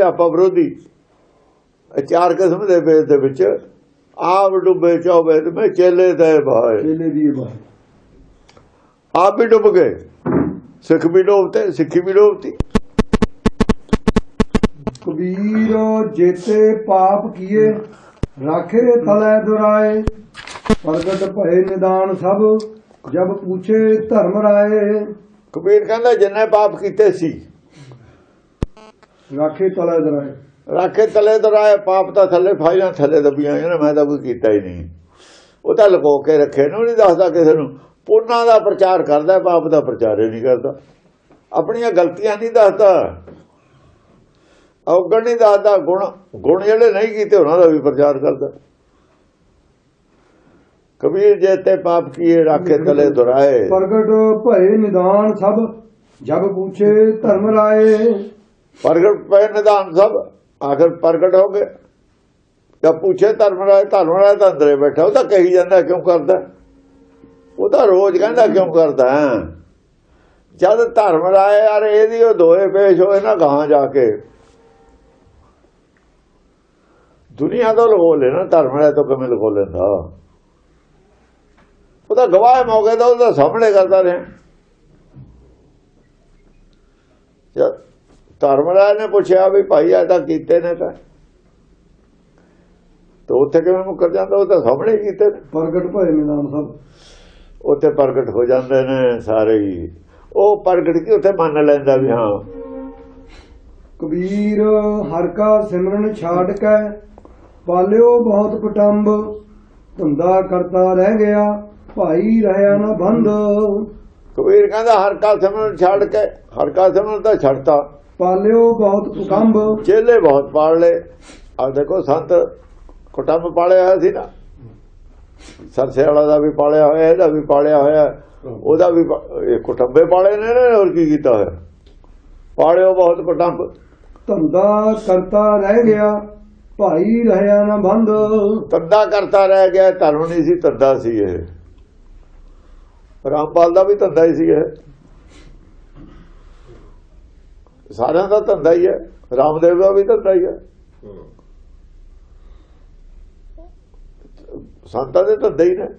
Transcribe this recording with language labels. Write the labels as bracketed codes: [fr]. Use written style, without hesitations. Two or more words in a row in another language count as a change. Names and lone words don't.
[pa] ਆਪਾਂ ਵਿਰੋਧੀ 4 ਕਿਸਮ ਦੇ ਵੇਦ ਦੇ ਵਿੱਚ [hi] आप डुबे चहु वेद मैं, चेले दे बहाए। चेले दीए बहाए। [pa] ਆਪ ਵੀ ਡੁੱਬ ਗਏ, ਸਿੱਖ ਵੀ ਡੁੱਬਤੇ, ਸਿੱਖੀ ਵੀ ਡੁੱਬਤੀ। [hi] कबीर जेते पाप कीए, राखे तलै दुराए प्रगट भय निदान सब जब पूछे धर्म राय। [pa] ਕਬੀਰ ਕਹਿੰਦਾ ਜਿੰਨੇ ਪਾਪ ਕੀਤੇ ਸੀ [hi] राखे तलै दुराए राखे तले दराए, [pa] ਪਾਪ ਤਾਂ ਥੱਲੇ ਫਾਈਲਾਂ ਥੱਲੇ ਦੱਬੀਆਂ ਨੇ, ਮੈਂ ਤਾਂ ਕੋਈ ਕੀਤਾ ਹੀ ਨਹੀਂ। ਉਹ ਤਾਂ ਲੁਕੋ ਕੇ ਰੱਖੇ ਨੂੰ ਨਹੀਂ ਦੱਸਦਾ ਕਿਸੇ ਨੂੰ। ਪੁੰਨਾਂ ਦਾ ਪ੍ਰਚਾਰ ਕਰਦਾ, ਪਾਪ ਦਾ ਪ੍ਰਚਾਰ ਹੀ ਨਹੀਂ ਕਰਦਾ। ਆਪਣੀਆਂ ਗਲਤੀਆਂ ਨਹੀਂ ਦੱਸਦਾ, ਔਗਣ ਨਹੀਂ ਦੱਸਦਾ, ਗੁਣ ਜਿਹੜੇ ਨਹੀਂ ਕੀਤੇ ਉਹਨਾਂ ਦਾ ਵੀ ਪ੍ਰਚਾਰ ਕਰਦਾ। [hi] कबीर जे ते पाप कीए राखे तले दुराए, प्रगट भय निदान सब जब पूछे धर्म राय। [pa] ਪ੍ਰਗਟ ਪਏ ਨਿਦਾਨ ਸਭ, ਆਖਰ ਪ੍ਰਗਟ ਹੋ ਗਏ। ਜਦ ਪੁੱਛੇ ਧਰਮ ਰਾਏ ਤਾਂ ਅੰਦਰੇ ਬੈਠਾ, ਉਹ ਤਾਂ ਕਹੀ ਜਾਂਦਾ ਕਿਉਂ ਕਰਦਾ, ਉਹ ਤਾਂ ਰੋਜ਼ ਕਹਿੰਦਾ ਕਿਉਂ ਕਰਦਾ। ਜਦ ਧਰਮ ਰਾਏ ਯਾਰ ਇਹਦੀ ਉਹ ਦੋਏ ਪੇਸ਼ ਹੋਏ ਨਾ ਗਾਂ ਜਾ ਕੇ, ਦੁਨੀਆ ਤੋਂ ਲਗੋ ਲੈਣਾ, ਧਰਮ ਰਾਏ ਤੋਂ ਕਿਵੇਂ ਲਗੋ ਲੈਂਦਾ। ਉਹ ਤਾਂ ਗਵਾਹ ਮੌਕੇ ਦਾ ਉਹਦਾ ਸਾਹਮਣੇ ਕਰਦਾ ਰਿਹਾ। ਧਰਮ ਰਾਏ ਨੇ ਪੁੱਛਿਆ ਵੀ ਭਾਈ ਆ ਤਾਂ ਕੀਤੇ ਨੇ ਤਾਂ ਉੱਥੇ ਕਿਵੇਂ ਮੁੱਕਰ ਜਾਂਦਾ, ਉਹ ਤਾਂ ਸਾਹਮਣੇ ਕੀਤੇ ਨੇ। [hi] प्रगट भय निदान सब [pa] ਉੱਥੇ ਪ੍ਰਗਟ ਹੋ ਜਾਂਦੇ ਨੇ ਸਾਰੇ ਹੀ। ਉਹ ਪ੍ਰਗਟ ਕੀ ਉੱਥੇ ਮੰਨ ਲੈਂਦਾ ਵੀ ਹਾਂ। [hi] कबीर हर का सिमरन छाड़ के पालियो बहुत कुटुंब धंधा करता रह गया भाई रहया न बंद। [pa] ਕਬੀਰ ਕਹਿੰਦਾ [hi] हर का सिमरन छाड़ के, हर का सिमरन [pa] ਤਾਂ ਛੱਡਤਾ, [hi] पालियो बहुत कुटुंब [pa] ਚੇਲੇ ਬਹੁਤ ਪਾਲ ਲਏ। ਆ ਦੇਖੋ ਸੰਤ ਕੁਟੁੰਬ ਪਾਲਿਆ ਹੋਇਆ ਸੀ ਨਾ, ਸਰਸੇ ਵਾਲਾ ਦਾ ਵੀ ਪਾਲਿਆ ਹੋਇਆ, ਇਹਦਾ ਵੀ ਪਾਲਿਆ ਹੋਇਆ, ਉਹਦਾ ਵੀ ਇਹ ਕੁਟੁੰਬੇ ਪਾਲੇ ਨੇ। ਹੋਰ ਕੀ ਕੀਤਾ ਹੋਇਆ, [hi] पालियो बहुत कुटुंब। धंधा करता रह गया भाई रहया न बंद। [pa] ਧੰਦਾ ਕਰਤਾ ਰਹਿ ਗਿਆ, ਧਰਮ ਨਹੀਂ ਸੀ, ਧੰਦਾ ਸੀ ਇਹ। ਰਾਮਪਾਲ ਦਾ ਵੀ ਧੰਦਾ ਹੀ ਸੀ ਇਹ, ਸਾਰਿਆਂ ਦਾ ਧੰਦਾ ਹੀ ਹੈ। ਰਾਮਦੇਵ ਦਾ ਵੀ ਧੰਦਾ ਹੀ ਹੈ, ਸੰਤਾਂ ਦੇ ਧੰਦੇ ਹੀ ਨੇ।